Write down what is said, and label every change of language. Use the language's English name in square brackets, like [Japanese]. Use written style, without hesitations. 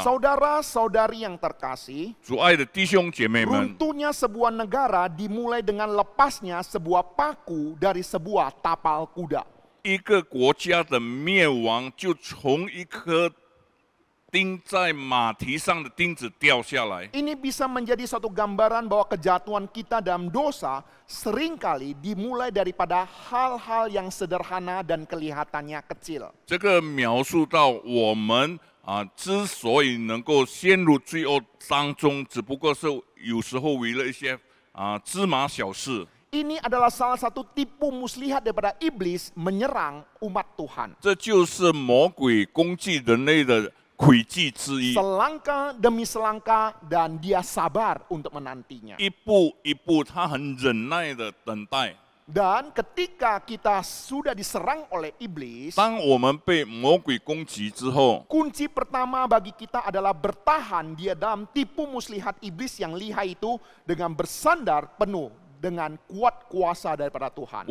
[Indonesian] Saudara-saudari yang terkasih, [Chinese] 主爱的弟兄姐妹们， [Indonesian] runtuhnya sebuah negara dimulai dengan lepasnya sebuah paku dari sebuah tapal kuda. [Chinese] 一个国家的灭亡就从一颗钉在马蹄上的钉子掉下来。 [Indonesian] Ini bisa menjadi satu gambaran bahwa kejatuhan kita dalam dosa seringkali dimulai daripada hal-hal yang sederhana dan kelihatannya kecil. [Chinese] 这个描述到我们之所以能够陷入罪恶当中，只不过是有时候为了一些芝麻小事。 [Indonesian] Ini adalah salah satu tipu muslihat daripada iblis menyerang umat Tuhan. [Chinese] 这就是魔鬼攻击人类的诡计之一。 [Indonesian] Selangkah demi selangkah dan dia sabar untuk menantinya. [Chinese] 一步一步，他很忍耐的等待。 [Indonesian] Dan ketika kita sudah diserang oleh iblis, [Chinese] 当我们被魔鬼攻击之后， [Indonesian] kunci pertama bagi kita adalah bertahan dia dalam tipu muslihat iblis yang lihai itu dengan bersandar penuh dengan kuat kuasa daripada Tuhan.